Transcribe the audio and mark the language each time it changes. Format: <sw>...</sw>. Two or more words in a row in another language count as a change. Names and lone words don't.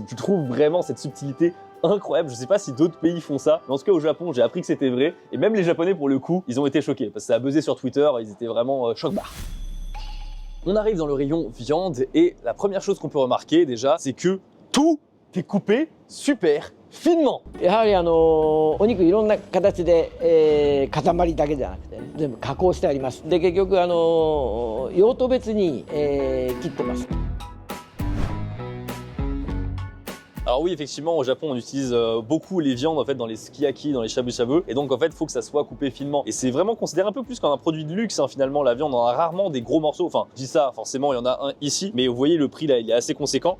<fr>Tu trouves vraiment cette subtilité incroyable. Je sais pas si d'autres pays font ça, mais en tout cas au Japon j'ai appris que c'était vrai et même les Japonais pour le coup ils ont été choqués parce que ça a buzzé sur Twitter, ils étaient vraiment choc-barre. On arrive dans le rayon viande et la première chose qu'on peut remarquer déjà c'est que tout est coupé super finement.</fr> <ja>やはりお肉いろんな形で、塊だけじゃなくてね、全部加工してあります。で結局用途別に、切ってます。</ja> <fr>Alors oui, effectivement, au Japon, on utilise beaucoup les viandes en fait dans les sukiyaki, dans les shabu-shabu, et donc en fait, il faut que ça soit coupé finement. Et c'est vraiment considéré un peu plus comme un produit de luxe hein, finalement. La viande, on a rarement des gros morceaux. Enfin, je dis ça, forcément, il y en a un ici, mais vous voyez le prix là, il est assez conséquent.</fr>